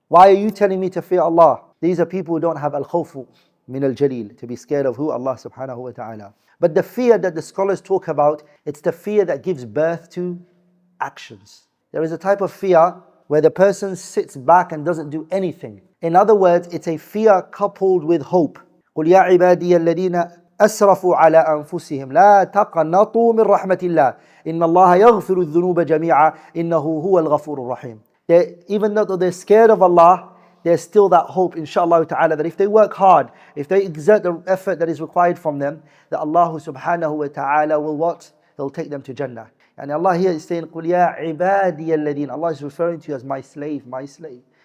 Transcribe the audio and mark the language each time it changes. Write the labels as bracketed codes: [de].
[en] Why are you telling me to fear Allah? These are people who don't have [ar] al-khawf min al-Jaleel, [en] to be scared of who? Allah subhanahu wa ta'ala. But the fear that the scholars talk about, it's the fear that gives birth to actions. There is a type of fear where the person sits back and doesn't do anything. In other words, it's a fear coupled with hope. [ar] قُلْ يَا عِبَادِيَ الَّذِينَ أسرفوا على أنفسهم لا تقنطوا من رحمة الله إن الله يغفر الذنوب جميعا إنه هو الغفور الرحيم. [en] Even though they're scared of Allah, there's still that hope, inshallah ta'ala, that if they work hard, if they exert the effort that is required from them, that Allah subhanahu wa ta'ala will what? He'll take them to Jannah. And Allah here is saying, [ar] قُلْ يَا عِبَادِيَ الَّذِينَ. [en] Allah is referring to you as my slave, my slave.